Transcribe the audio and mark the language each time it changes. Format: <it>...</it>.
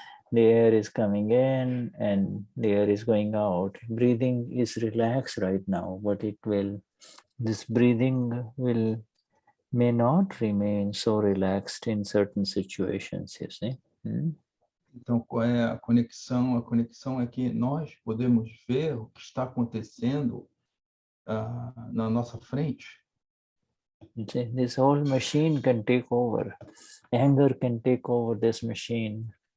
<en>The air is coming in and the air is going out. Breathing is relaxed right now, but this breathing may not remain so relaxed in certain situations, you see.</en> <pt>Então, qual é a conexão? A conexão é que nós podemos ver o que está acontecendo na nossa frente.</pt> <en>This whole machine can take over. Anger can take over this machine.</en>